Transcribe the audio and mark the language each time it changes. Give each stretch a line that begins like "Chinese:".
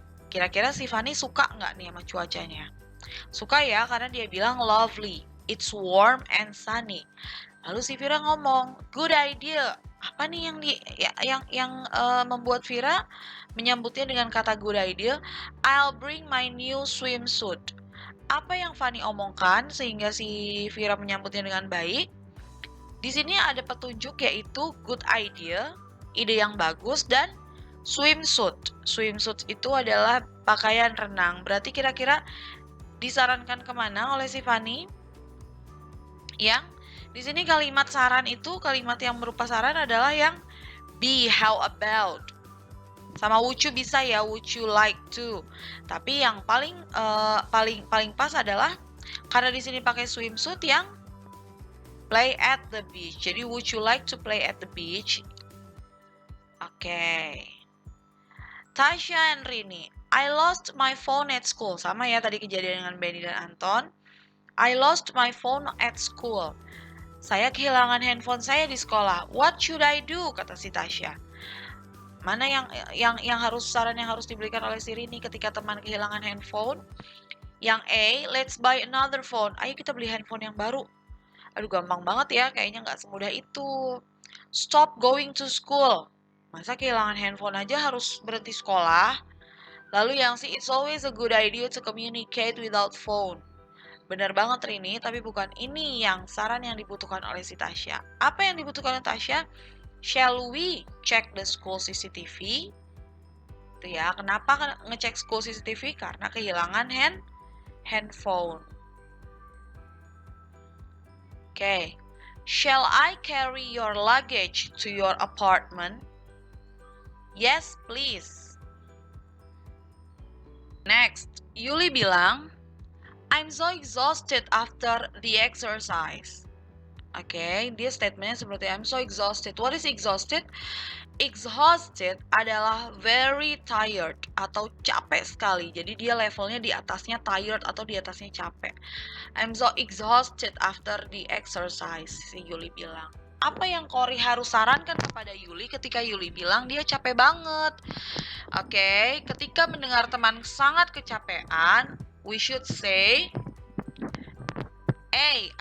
Indonesian: Kira-kira si Fanny suka nggak nih sama cuacanya? Suka ya, karena dia bilang
English: lovely, it's warm and sunny.
Indonesian: Lalu si Vira ngomong,
English: good idea.
Indonesian: Apa nih yang membuat Vira menyambutnya dengan kata good idea?
English: I'll bring my new swimsuit.
Indonesian: Apa yang Fanny omongkan sehingga si Vira menyambutnya dengan baik? Di sini ada petunjuk yaitu good idea, ide yang bagus, dan swimsuit. Swimsuit itu adalah pakaian renang. Berarti kira-kira disarankan kemana oleh si Fanny? Yang di sini kalimat saran itu, kalimat yang berupa saran adalah yang be,
English: how about.
Indonesian: Sama would you bisa ya,
English: would you like to.
Indonesian: Tapi yang paling pas adalah karena di sini pakai swimsuit yang
English: play at the beach. Jadi would you like to play at the beach? Oke. Tasha and Rini. I lost my phone at school.
Indonesian: Sama ya tadi kejadian dengan Benny dan Anton.
English: I lost my phone at school.
Indonesian: Saya kehilangan handphone saya di sekolah.
English: What should I do?
Indonesian: Kata si Tasha. Mana saran yang harus diberikan oleh si Rini ketika teman kehilangan handphone?
English: Yang A, let's buy another phone.
Indonesian: Ayo kita beli handphone yang baru. Aduh gampang banget ya, kayaknya nggak semudah itu.
English: Stop going to school.
Indonesian: Masa kehilangan handphone aja harus berhenti sekolah? Lalu yang C,
English: it's always a good idea to communicate without phone.
Indonesian: Benar banget Rini, tapi bukan ini yang saran yang dibutuhkan oleh si Tasya. Apa yang dibutuhkan oleh Tasya?
English: Shall we check the school CCTV?
Indonesian: Itu ya, kenapa ngecek
English: school CCTV?
Indonesian: Karena kehilangan handphone.
English: Okay. Shall I carry your luggage to your apartment? Yes, please. Next,
Indonesian: Yuli bilang,
English: I'm so exhausted after the exercise.
Indonesian: Oke, dia statementnya seperti
English: I'm so exhausted. What is exhausted?
Indonesian: Exhausted adalah
English: very tired
Indonesian: atau capek sekali. Jadi dia levelnya di atasnya tired atau di atasnya capek.
English: I'm so exhausted after the exercise,
Indonesian: si Yuli bilang. Apa yang Cory harus sarankan kepada Yuli ketika Yuli bilang dia capek banget? Oke, ketika mendengar teman sangat kecapean,
English: we should say A.